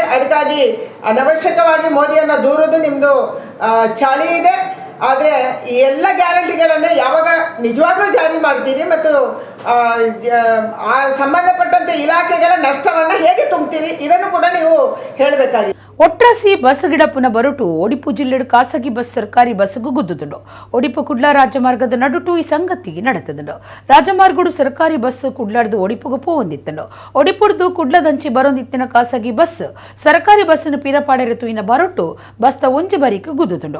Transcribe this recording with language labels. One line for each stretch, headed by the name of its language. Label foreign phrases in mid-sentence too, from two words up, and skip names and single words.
Kannada: ಅದಕ್ಕಾಗಿ ಅನವಶ್ಯಕವಾಗಿ ಮೋದಿಯನ್ನು ದೂರೋದು ನಿಮ್ಮದು ಚಾಳಿ ಇದೆ. ಆದರೆ ಈ ಎಲ್ಲ ಗ್ಯಾರಂಟಿಗಳನ್ನು ಯಾವಾಗ ನಿಜವಾಗ್ಲೂ ಜಾರಿ ಮಾಡ್ತೀರಿ ಮತ್ತು ಆ ಸಂಬಂಧಪಟ್ಟಂತೆ ಇಲಾಖೆಗಳ ನಷ್ಟವನ್ನು ಹೇಗೆ ತುಂಬ್ತೀರಿ, ಇದನ್ನು ಕೂಡ ನೀವು ಹೇಳಬೇಕಾಗಿದೆ.
Tulu: ಒಟ್ರಾಸಿ ಬಸ್ ಗಿಡಪ್ಪನ ಬರಟು ಒಡಿಪು ಜಿಲ್ಲೆಡು ಖಾಸಗಿ ಬಸ್ ಸರ್ಕಾರಿ ಬಸ್ಗೂ ಗುದ್ದುದುಂಡು. ಒಡಿಪು ಕುಡ್ಲಾ ರಾಜಮಾರ್ಗದ ನಡುಟು ಈ ಸಂಗತಿ ನಡೆತದುಂಡು. ರಾಜಮಾರ್ಗಡು ಸರ್ಕಾರಿ ಬಸ್ ಕುಡ್ಲಾಡ್ದು ಒಡಿಪುಗೂ ಪೋವೊಂದಿತ್ತಂಡು. ಒಡಿಪುಡ್ದು ಕುಡ್ಲದಂಚಿ ಬರೊಂದಿತ್ತಿನ ಖಾಸಗಿ ಬಸ್ ಸರ್ಕಾರಿ ಬಸ್ಸನ್ನು ಪೀರಪಾಡೆರತು ಇನ್ನ ಬರಟು ಬಸ್ತ ಒಂಜಿ ಬರಿಕು ಗುದ್ದುದುಂಡು.